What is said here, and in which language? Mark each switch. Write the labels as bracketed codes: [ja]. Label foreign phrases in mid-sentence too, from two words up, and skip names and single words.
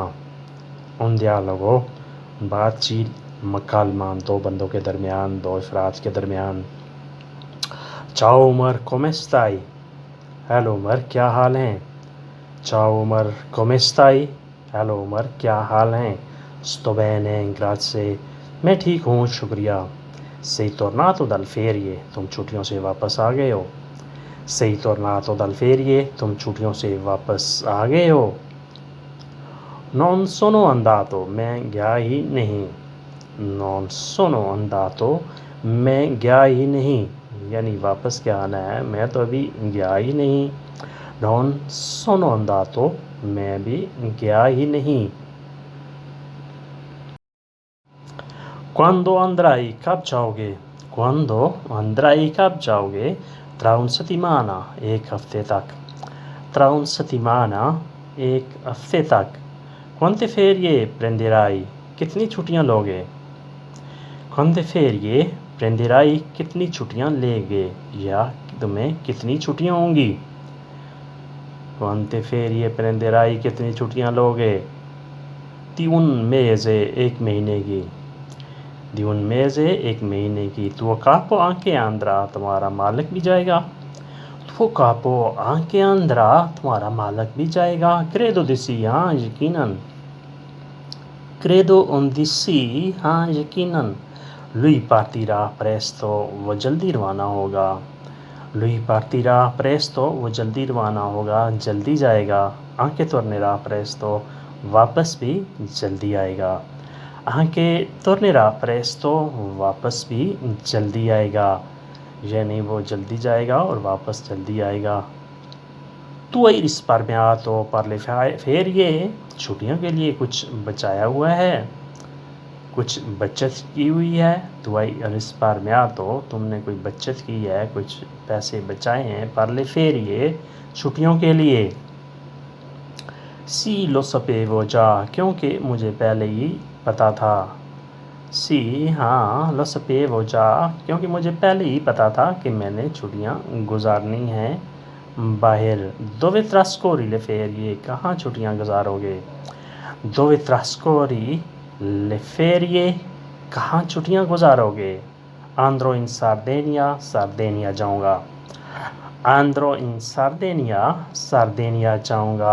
[it] un dialogo [hi] बातचीत मकालमा दो बंदों के दरमियान दो अफराद के दरमियान। [it] चाओ उमर कोमेस्ताई। [hi] हेलो उमर क्या हाल हैं। [it] Ciao Omar come stai. [hi] हेलो उमर क्या हाल हैं। [it] sto bene grazie [hi] मैं ठीक हूँ शुक्रिया। [it] sei tornato dal ferie [hi] तुम छुट्टियों से वापस आ गए हो। [it] sei tornato dal ferie [hi] तुम छुट्टियों से वापस आ गए हो। [it] non sono andato [hi] मैं गया ही नहीं। [it] non sono andato [hi] मैं गया ही नहीं यानी वापस क्या आना है, मैं तो अभी गया ही नहीं। [it] non sono andato [hi] मैं भी गया ही नहीं। [it] Quando andrai [hi] कब जाओगे। [it] Quando andrai [hi] कब जाओगे। [it] Tra un settimana [hi] एक हफ्ते तक। [it] Tra un settimana [hi] एक हफ्ते तक। [it] Quante ferie prenderai [hi] कितनी छुट्टियां लोगे। [it] Quante ferie prenderai [hi] कितनी छुट्टियां लेगे या तुम्हें कितनी छुट्टियां होंगी। [it] Quante ferie prenderai [hi] कितनी छुट्टियां लोगे। [it] Di un mese [hi] एक महीने की। [it] Di un mese [hi] एक महीने की। [it] Tuo capo anche andrà [hi] तुम्हारा मालिक भी जाएगा। [it] Tuo capo anche andrà [hi] तुम्हारा मालिक भी जाएगा। [it] Credo di sì [hi] हाँ यकीनन। [it] Credo di sì [hi] हाँ यकीनन। [it] Lui partirà presto [hi] वो जल्दी रवाना होगा। [it] Lui partirà presto [hi] वो जल्दी रवाना होगा जल्दी जाएगा। [it] Anche tornerà presto [hi] वापस भी जल्दी आएगा। [it] Anche tornerà presto [hi] वापस भी जल्दी आएगा यानी वो जल्दी जाएगा और वापस जल्दी आएगा। [it] Tu hai risparmiato per le ferie [hi] छुट्टियों के लिए कुछ बचाया हुआ है, कुछ बचत की हुई है। [it] Tu hai risparmiato [hi] तुमने कोई बचत की है, कुछ पैसे बचाए हैं। [it] Per le ferie [hi] छुट्टियों के लिए। [it] Sì lo sapevo già [hi] क्योंकि मुझे पहले ही पता था। Sì हाँ [it] lo sapevo già [hi] क्योंकि मुझे पहले ही पता था कि मैंने छुट्टियाँ गुजारनी हैं बाहर। [it] Dove trascorri le ferie [hi] कहाँ छुट्टियाँ गुजारोगे। [it] Dove trascorri le ferie [hi] कहाँ छुट्टियाँ गुजारोगे। [it] Andrò in Sardegna sardenia जाऊँगा। Andrò in Sardegna sardenia जाऊँगा।